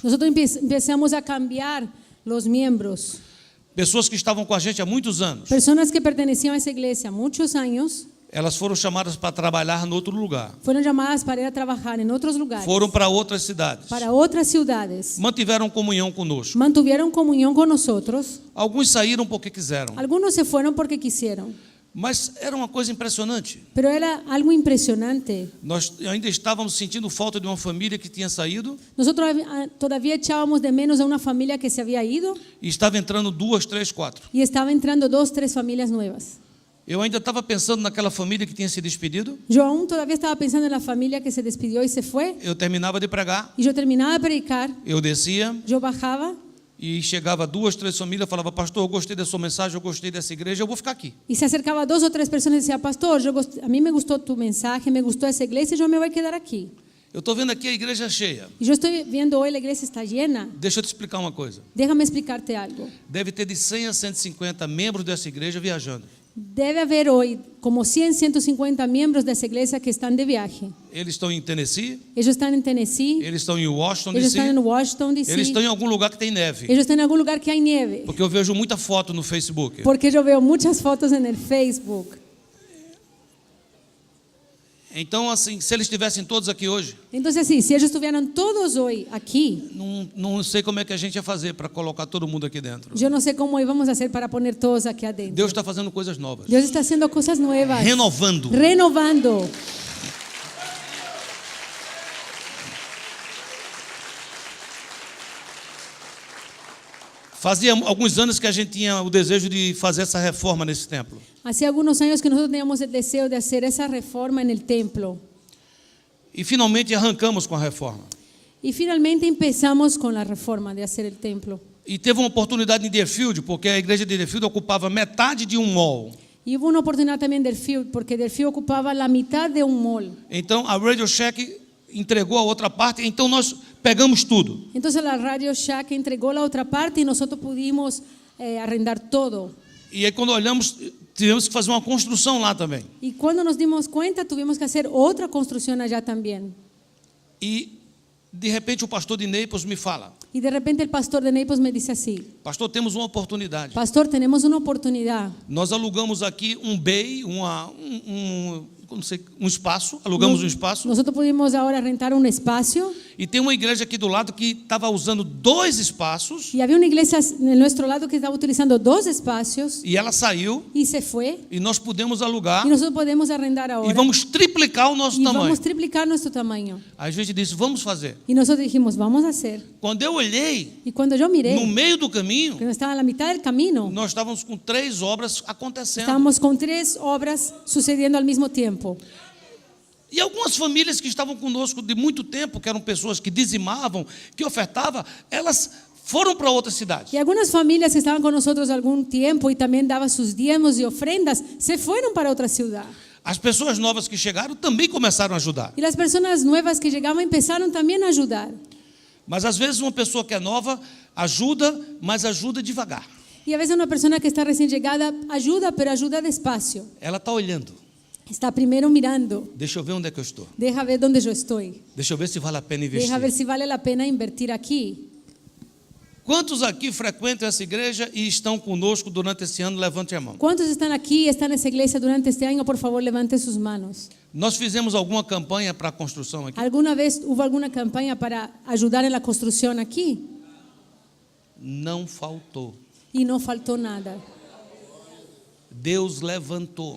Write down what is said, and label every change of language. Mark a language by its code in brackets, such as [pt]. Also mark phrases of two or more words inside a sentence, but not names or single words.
[es] Nosotros empezamos a cambiar los miembros. [pt] Pessoas que estavam com a gente há muitos anos. [es] Personas que pertenecían a esa iglesia muchos años [pt] Elas foram chamadas para trabalhar em outro lugar. [es] fueron llamadas para ir a trabajar en otros lugares, [pt] Foram para outras cidades. [es] para otras ciudades. [pt] Mantiveram comunhão conosco. [es] Mantuvieron comunión con nosotros. [pt] Alguns saíram porque quiseram. [es] Algunos se fueron porque quisieron, [pt] Mas era uma coisa impressionante. [es] pero era algo impresionante. [pt] Nós ainda estávamos sentindo falta de uma família que tinha saído [es] Nosotros todavía echábamos de menos a una familia que se había ido [pt] e estava entrando 2, 3, 4. [es] y estaba entrando 2, 3 familias nuevas. [pt] Eu ainda estava pensando naquela família que tinha se despedido. [es] Yo aún todavía estaba pensando en la familia que se despidió y se fue. [pt] Eu terminava de pregar, [es] Y yo terminaba de predicar, [pt] eu descia [es] yo bajaba [pt] e chegava 2, 3 famílias, falava: pastor, eu gostei da sua mensagem, eu gostei dessa igreja, eu vou ficar aqui. [es] y se acercaba 2 o 3 personas y decía: pastor, a mí me gustó tu mensaje, me gustó esa iglesia, yo me voy a quedar aquí. [pt] Eu estou vendo aqui a igreja cheia. [es] Y yo estoy viendo hoy la iglesia está llena. [pt] Deixa eu te explicar uma coisa. [es] Déjame explicarte algo. [pt] Deve ter de 100 a 150 membros dessa igreja viajando. [es] Debe haber hoy como 100, 150 miembros de esa iglesia que están de viaje. [pt] Eles estão em Tennessee, [es] Ellos están en Tennessee, [pt] eles estão em Washington, [es] ellos D.C., están en Washington, D.C., [pt] eles estão em algum lugar que tem neve. [es] ellos están en algún lugar que hay nieve. [pt] Porque eu vejo muita foto no Facebook. [es] Porque yo veo muchas fotos en el Facebook. [pt] Então, assim, se eles estivessem todos aqui hoje, [es] Entonces, sí, si ellos estuvieran todos hoy aquí, [pt] não sei como é que a gente ia fazer para colocar todo mundo aqui dentro. [es] yo no sé cómo íbamos a hacer para poner todos aquí adentro. [pt] Deus está fazendo coisas novas, [es] Dios está haciendo cosas nuevas, [pt] renovando. [es] renovando. [pt] Fazia alguns anos que a gente tinha o desejo de fazer essa reforma nesse templo. [es] Hace algunos años que nosotros teníamos el deseo de hacer esa reforma en el templo. [pt] E finalmente arrancamos com a reforma. [es] Y finalmente empezamos con la reforma de hacer el templo. [pt] E teve uma oportunidade em Deerfield, porque a igreja de Deerfield ocupava metade de um mall. [es] Y hubo una oportunidad también del Field, porque del Field ocupaba la mitad de un mall. [pt] Então a Radio Shack entregou a outra parte, então nós pegamos tudo. [es] Entonces la Radio Shack entregó la otra parte y nosotros pudimos arrendar todo. [pt] E aí quando olhamos, tivemos que fazer uma construção lá também. [es] Y cuando nos dimos cuenta, tuvimos que hacer otra construcción allá también. [pt] E de repente o pastor de Naples me fala: [es] Y de repente el pastor de Naples me dice así: [pt] pastor, temos uma oportunidade. [es] pastor, tenemos una oportunidad. [pt] Nós alugamos aqui um bay, não sei, um espaço, alugamos um espaço [es] Nosotros pudimos ahora rentar un espacio [pt] E tem uma igreja aqui do lado que estava usando 2 espaços [es] Y había una iglesia en nuestro lado que estaba utilizando 2 espacios [pt] e ela saiu [es] y se fue. [pt] e nós pudemos alugar [es] Y nosotros podemos arrendar [pt] e [es] ahora. [pt] vamos triplicar o nosso [es] Y [pt] tamanho. [es] vamos a triplicar nuestro tamaño. [pt] A gente disse, vamos fazer. [es] Y nosotros dijimos, vamos a hacer. [pt] Quando eu olhei, [es] Y cuando yo miré, [pt] no meio do caminho, [es] que estaba a la mitad del camino, [pt] nós estávamos com 3 obras acontecendo. [es] estábamos con 3 obras sucediendo al mismo tiempo. [pt] E algumas famílias que estavam conosco de muito tempo, que eram pessoas que dizimavam, que ofertavam, elas foram para outra cidade. [es] Y algunas familias que estaban con nosotros algún tiempo y también daban sus diezmos y ofrendas, se fueron para otra ciudad. [pt] As pessoas novas que chegaram também começaram a ajudar. [es] Y las personas nuevas que llegaban empezaron también a ayudar. [pt] Mas às vezes uma pessoa que é nova ajuda, mas ajuda devagar. [es] Y a veces una persona que está recién llegada ayuda, pero ayuda despacio. [pt] Ela está olhando. [es] Está primero mirando. [pt] Deixa eu ver onde é que eu estou. [es] Deja ver dónde yo estoy. [pt] Deixa eu ver se vale a pena investir. [es] Deja ver si vale la pena invertir aquí. [pt] Quantos aqui frequentam essa igreja e estão conosco durante esse ano? Levante a mão. [es] ¿Cuántos están aquí y están en esa iglesia durante este año? Por favor, levanten sus manos. [pt] Nós fizemos alguma campanha para a construção aqui? [es] ¿Alguna vez hubo alguna campaña para ayudar en la construcción aquí? [pt] Não faltou. [es] Y no faltó nada. [pt] Deus levantou,